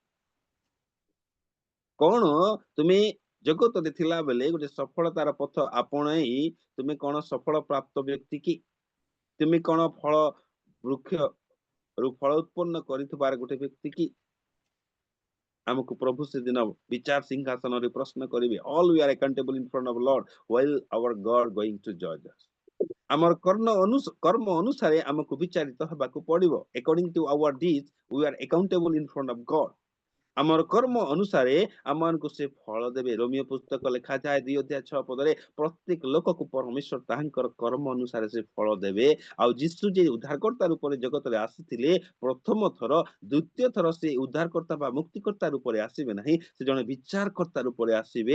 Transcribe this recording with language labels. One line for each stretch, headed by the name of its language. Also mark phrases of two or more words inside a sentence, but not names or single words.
Odia: କଣ ତୁମେ ଜଗତରେ ଥିଲା ବେଲେ ଗୋଟେ ସଫଳତାର ପଥ ଆପଣେଇ ତୁମେ କଣ ସଫଳ ପ୍ରାପ୍ତ ବ୍ୟକ୍ତି କି? ତୁମେ କଣ ଫଳ ବୃକ୍ଷରୁ ଫଳ ଉତ୍ପନ୍ନ କରିଥିବାର ଗୋଟେ ବ୍ୟକ୍ତି କି? ଆମକୁ ପ୍ରଭୁ ସେଦିନ ବିଚାର ସିଂହାସନରେ ପ୍ରଶ୍ନ କରିବେ।
English: all we are accountable in front of Lord while our God going to judge us.
Odia: ଆମର କର୍ମ ଅନୁସାରେ ଆମକୁ ବିଚାରିତ ହେବାକୁ ପଡିବ।
English: According to our deeds we are accountable in front of God।
Odia: ଆମର କର୍ମ ଅନୁସାରେ ଆମମାନଙ୍କୁ ସେ ଫଳ ଦେବେ। ରୋମିଓ ପୁସ୍ତକ ଲେଖାଯାଏ 2:6 ପ୍ରତ୍ୟେକ ଲୋକକୁ ପରମେଶ୍ୱର ତାହାଙ୍କର କର୍ମ ଅନୁସାରେ ସେ ଫଳ ଦେବେ। ଆଉ ଯୀଶୁ ଯେ ଉଦ୍ଧାରକର୍ତ୍ତା ରୂପରେ ଜଗତରେ ଆସିଥିଲେ ପ୍ରଥମ ଥର, ଦ୍ୱିତୀୟ ଥର ସେ ଉଦ୍ଧାରକର୍ତ୍ତା ବା ମୁକ୍ତିକର୍ତ୍ତା ରୂପରେ ଆସିବେ ନାହିଁ, ସେ ଜଣେ ବିଚାରକର୍ତ୍ତା ରୂପରେ ଆସିବେ।